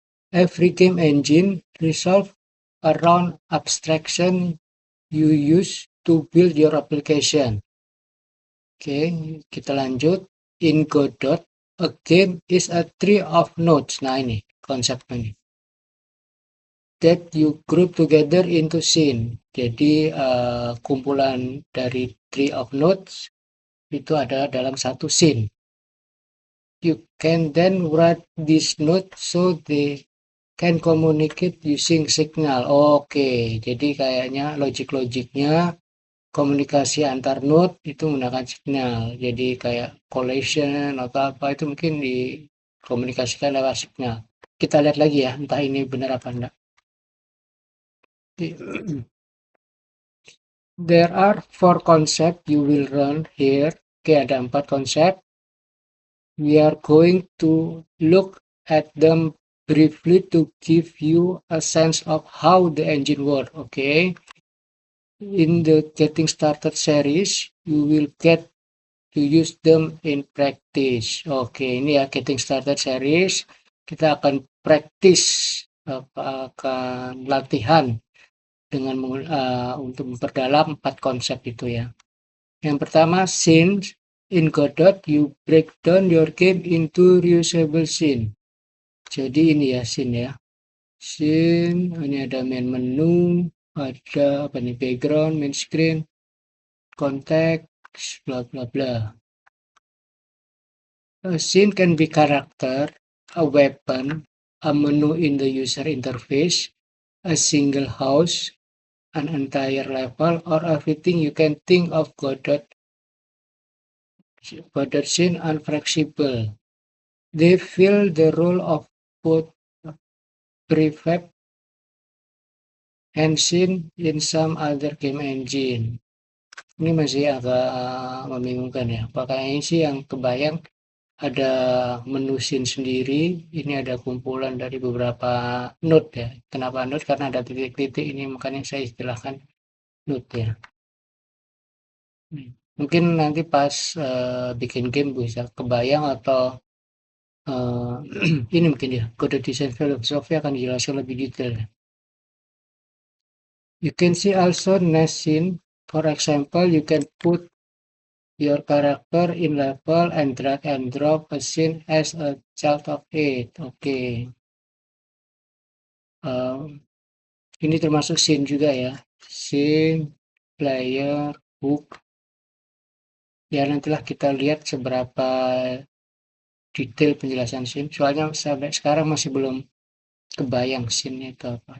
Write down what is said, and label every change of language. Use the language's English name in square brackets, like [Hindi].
[English] Every game engine resolve around abstraction you use to build your application. [Indonesian] Oke, kita lanjut. [English] In Godot, a game is a tree of nodes. [Indonesian] Nah ini konsepnya. [English] That you group together into scene. [Indonesian] Jadi kumpulan dari [English] tree of nodes [Indonesian] itu ada dalam satu scene. [English] You can then write this node so they can communicate using signal. [Indonesian] Oke, jadi kayaknya logik-logiknya komunikasi antar node itu menggunakan signal. Jadi kayak collation atau apa itu mungkin dikomunikasikan lewat signal. Kita lihat lagi ya, entah ini benar apa enggak. [English] There are 4 concepts you will learn here. [Indonesian] Oke, ada 4 konsep. [English] We are going to look at them briefly to give you a sense of how the engine works. Okay. In the Getting Started series, you will get to use them in practice. [Indonesian] Oke, ini ya Getting Started series. Kita akan practice, akan latihan dengan untuk memperdalam 4 konsep itu ya. Yang pertama, scene. [English] In Godot, you break down your game into reusable scene. [Indonesian] Jadi ini ya scene ya. Scene, ini ada main menu, ada apa nih, background, main screen, konteks, bla bla bla. [English] A scene can be character, a weapon, a menu in the user interface, a single house, an entire level, or everything you can think of. Godot scene are flexible. They fill the role of both prefab and scene in some other game engine. [Indonesian] Ini masih agak membingungkan ya. Pakainya sih yang kebayang ada menu scene sendiri. Ini ada kumpulan dari beberapa node ya. Kenapa node? Karena ada titik-titik ini, makanya saya istilahkan node ya. Mungkin nanti pas bikin game bisa kebayang atau ini mungkin ya, Godot design philosophy akan dijelaskan lebih detail. [English] You can see also nest scene. For example, you can put your character in level and drag and drop a scene as a child of it. Oke. [Indonesian] Ini termasuk scene juga ya. Scene, player, hook. Ya nantilah kita lihat seberapa detail penjelasan scene, soalnya sampai sekarang masih belum kebayang scene itu apa.